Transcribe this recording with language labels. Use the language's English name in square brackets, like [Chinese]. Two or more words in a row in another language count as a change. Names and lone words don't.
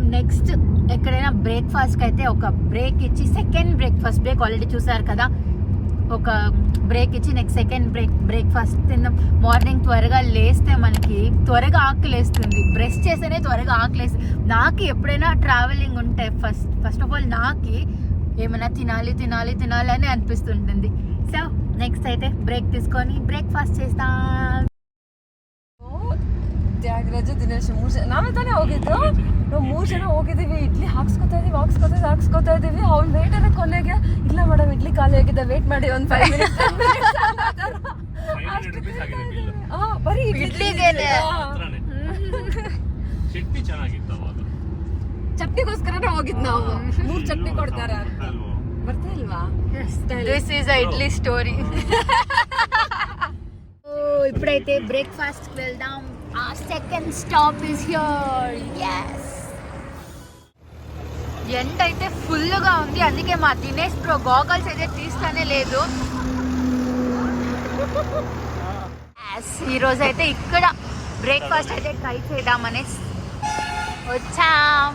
[Telugu] నెక్స్ట్ ఎక్కడైనా బ్రేక్ఫాస్ట్కి అయితే ఒక బ్రేక్ ఇచ్చి [English] second first break already [Telugu] చూసారు కదా, ఒక బ్రేక్ ఇచ్చి [English] next second breakfast [Telugu] తిందాం. మార్నింగ్ త్వరగా లేస్తే మనకి త్వరగా ఆకలేస్తుంది. బ్రష్ చేస్తేనే త్వరగా ఆకలేస్తుంది. నాకు ఎప్పుడైనా ట్రావెలింగ్ ఉంటే [English] first of all [Telugu] నాకు ఏమైనా తినాలి అని అనిపిస్తుంటుంది. సో నెక్స్ట్ అయితే బ్రేక్ తీసుకొని ಬ್ರೇಕ್ಫಾಸ್ಟ್ చేస్తాం. [Kannada] ತ್ಯಾಗರಾಜ ದಿನೇಶ್ ನಾವೇ ತಾನೇ ಹೋಗಿದ್ದು. ನಾವು 3 ಜನ ಹೋಗಿದ್ದೀವಿ. ಇಡ್ಲಿ ಹಾಕ್ಸ್ಕೊತಾ ಇದೀವಿ. ಅವ್ನು ವೇಟ್ ಅನ್ನ ಕೊನೆಗೆ ಇಲ್ಲ ಮೇಡಮ್ ಇಡ್ಲಿ ಖಾಲಿ ಆಗಿದೆ, ವೇಟ್ ಮಾಡಿ ಒಂದು 5 minutes. ಬರೀ ಇಡ್ಲಿಗೆ ಚಟ್ನಿಗೋಸ್ಕರನೇ ಹೋಗಿದ್ ನಾವು. 3 ಚಟ್ನಿ ಕೊಡ್ತಾರ ಬರ್ತಾ ಇಲ್ವಾ? [English] this is a idli story. [Telugu] ఇప్పుడైతే బ్రేక్ఫాస్ట్ వెళ్దాం. [English] second stop is here. yes, [Telugu] ఎండ అయితే ఫుల్గా ఉంది. అందుకే మా దినేష్ బ్రో గాగల్స్ అయితే తీస్తానే లేదు. ఈరోజు అయితే ఇక్కడ బ్రేక్ఫాస్ట్ అయితే ట్రై చేద్దామని వచ్చాం.